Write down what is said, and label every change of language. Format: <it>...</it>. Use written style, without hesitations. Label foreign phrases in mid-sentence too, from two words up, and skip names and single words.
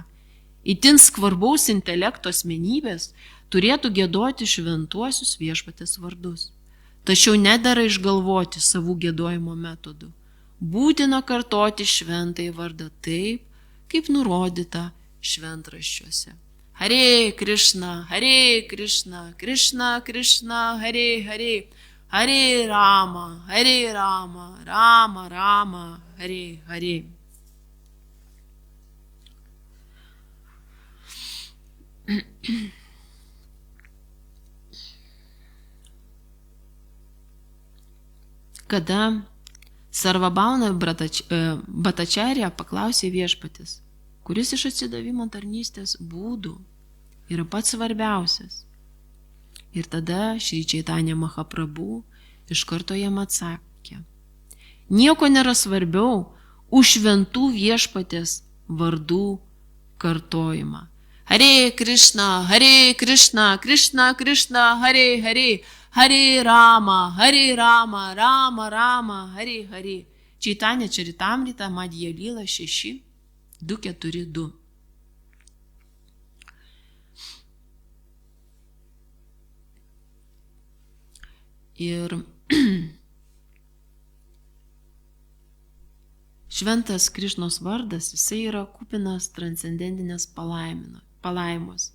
<lt>Itin skvarbaus intelekto asmenybės turėtų giedoti šventuosius viešpatės vardus. Tačiau nedera išgalvoti savų giedojimo metodų. Būtina kartoti šventąjį vardą taip, kaip nurodyta šventraščiuose. Hare Krishna, Krishna Krishna, Hare Hare, Hare Rama, Rama Rama, Hare Hare. Kada Sarvabhauma Bhattacharya paklausė viešpatis, kuris iš atsidavimo tarnystės būdų yra pats svarbiausias. Ir tada Šri Chaitanya Mahaprabhu iš karto jam atsakė, nieko nėra svarbiau už šventų viešpatės vardų kartojimą. Hare Krishna, Krishna Krishna, Hare Hare, Hare Rama, Rama Rama, Hare Hare. Chaitanya Charitamrita Madhya Lila 6, 242. Ir šventas Krišnos vardas, jisai yra kupinas transcendentinės palaimos.</lt>